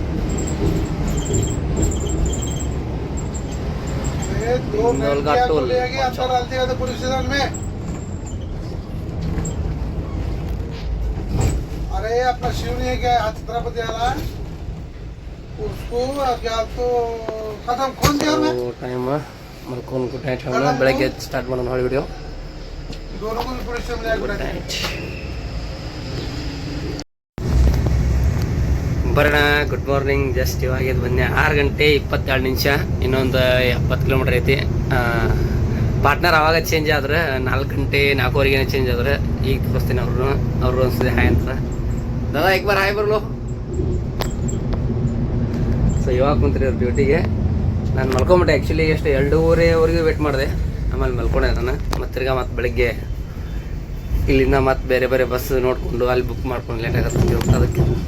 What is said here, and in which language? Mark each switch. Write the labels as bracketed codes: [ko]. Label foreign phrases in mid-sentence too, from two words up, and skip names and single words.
[hi] अरे 2 टेबल ले गए अंदर डाल दिया था पुलिस स्टेशन में. अरे अपना शिवनी है क्या छत्रपति वाला उसको क्या तो खत्म कौन दिया मैं [kn] ಟೈಮ್ ಮಲ್ಕೊಂಡು [en] good night [kn] ಹೇಳೋಣ. ಬೆಳಗ್ಗೆ ಸ್ಟಾರ್ಟ್ ಮಾಡೋಣ ಹೊಳೆ ವಿಡಿಯೋ. [hi] दोनों को पुलिस स्टेशन में [en] good night ಬರೋಣ. good morning. [kn] ಜಸ್ಟ್ ಇವಾಗ ಇದು ಬಂದೆ 6 ಗಂಟೆ 22 ನಿಮಿಷ. ಇನ್ನೊಂದು 70 ಕಿಲೋಮೀಟರ್ ಐತಿ. ಪಾರ್ಟ್ನರ್ ಆವಾಗ ಚೇಂಜ್ ಆದ್ರೆ 4 ಗಂಟೆ 4:15 ಚೇಂಜ್ ಆದ್ರೆ ಈಗ ತೋರಿಸ್ತೀನಿ. ಅವ್ರು ಅನ್ಸಿದೆ ಹಾಯ್ ಅಂತ. ದಾದಾ [hi] एक बार [kn] ಹಾಯ್ ಬರಲು. ಸೊ ಇವಾಗ ಕುಂತ್ರಿ ಅವ್ರ ಡ್ಯೂಟಿಗೆ. ನಾನು ಮಲ್ಕೊಂಬಿಟ್ಟೆ ಆ್ಯಕ್ಚುಲಿ. ಎಷ್ಟು 2:30ವರೆಗೂ ವೇಟ್ ಮಾಡಿದೆ. ಆಮೇಲೆ ಮಲ್ಕೊಂಡೆ ನಾನು. ಮತ್ತೆ ತಿರ್ಗಾ ಮತ್ತೆ ಬೆಳಗ್ಗೆ ಇಲ್ಲಿಂದ ಮತ್ತೆ ಬೇರೆ ಬೇರೆ ಬಸ್ ನೋಡಿಕೊಂಡು ಅಲ್ಲಿ ಬುಕ್ ಮಾಡ್ಕೊಂಡು ಲೇಟ್ ಆಗುತ್ತೆ ಅದಕ್ಕೆ.